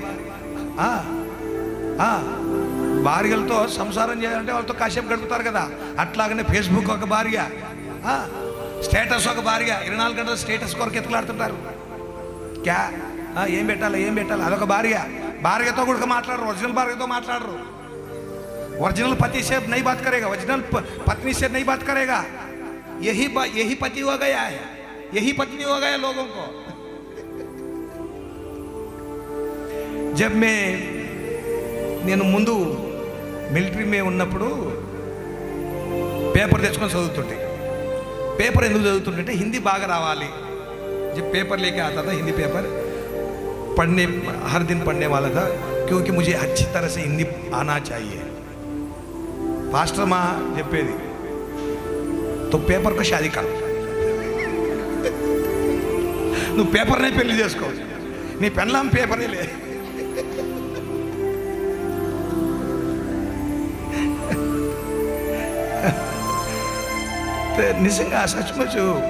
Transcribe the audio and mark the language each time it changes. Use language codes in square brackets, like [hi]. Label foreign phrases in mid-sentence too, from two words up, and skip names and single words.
[te] భార్యలతో సంసారం చేయాలంటే వాళ్ళతో కాసేపు గడుపుతారు కదా, అట్లాగనే ఫేస్బుక్ ఒక భార్య, స్టేటస్ ఒక భార్య. 24 గంటలు స్టేటస్ కొరకు ఎత్తులాడుతుంటారు. క్యా ఏం పెట్టాలి ఏం పెట్టాలి, అదొక భార్య. భార్యతో కూడా మాట్లాడరు, ఒరిజినల్ భార్యతో మాట్లాడరు. [hi] ओरिजिनल पति से नहीं बात करेगा, ओरिजिनल पत्नी से नहीं बात करेगा. यही पति हो गया है, यही पत्नी हो गया लोगों को. [te] जब నేను ముందు మిలిటరీ మే ఉన్నప్పుడు పేపర్ తెచ్చుకొని చదువుతుంటే, పేపర్ ఎందుకు చదువుతుంటే హిందీ బాగా రావాలి. [hi] जब पेपर लेके आता था हिंदी पेपर पढ़ने, हर दिन पढ़ने वाला था, क्योंकि मुझे अच्छी तरह से हिंदी आना चाहिए. पास्टर माँ చెప్పేది, तो पेपर को शादी कर, [te] నువ్వు పేపర్నే పెళ్లి చేసుకో, నీ పెళ్ళాం పేపరే లే. నిజంగా సచ్చుమచ్చు.